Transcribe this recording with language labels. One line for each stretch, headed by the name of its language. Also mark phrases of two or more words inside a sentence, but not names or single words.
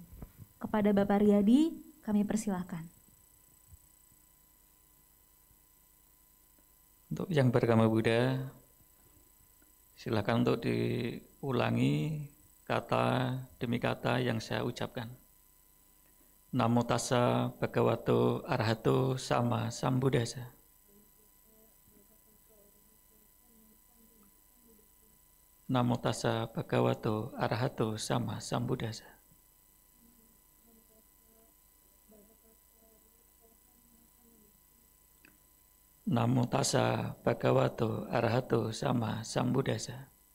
Indonesian: Kepada Bapak Riyadi, kami persilahkan. Untuk yang beragama Buddha, silakan untuk diulangi kata demi kata yang saya ucapkan.
Pali: Namo tassa bhagavato arahato sama sambuddhassa. Namo tassa bhagavato arahato sama sambuddhassa. Namo tassa bhagavato arahato sama sambuddhassa.